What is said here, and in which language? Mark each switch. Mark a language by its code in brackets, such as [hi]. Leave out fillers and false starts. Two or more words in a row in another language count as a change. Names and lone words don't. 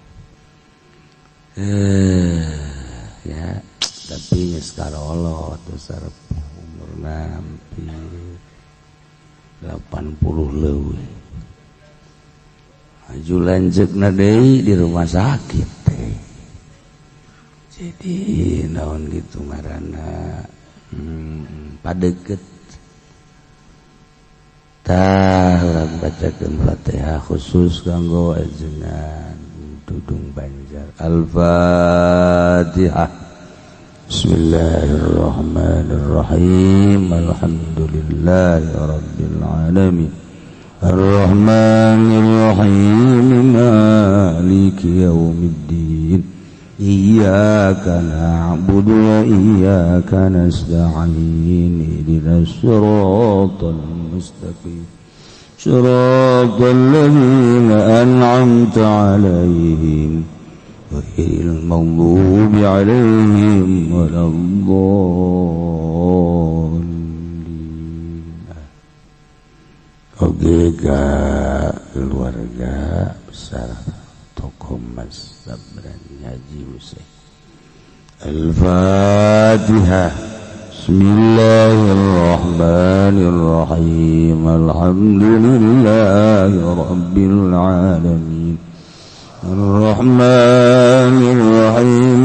[su] ya tapi geus karolot terus sarep umurna hampir 80 leuwih aju lanceukna deui [id] di rumah sakit [su] teh jadi naon gitu ngaranna padeukeut tah urang bacakeun Fatihah khusus kanggo ajengan Dudung Banjar Al-Fatihah [ar] بسم الله الرحمن الرحيم الحمد لله رب العالمين الرحمن الرحيم مالك يوم الدين إياك نعبد وإياك نستعين اهدنا الصراط المستقيم صراط الذين أنعمت عليهم غير المغضوب عليهم [su] waladdallin oge ka keluarga besar tokoh mazhab Haji Husain [ar] الفاتحة بسم الله الرحمن الرحيم الحمد لله رب العالمين الرحمن الرحيم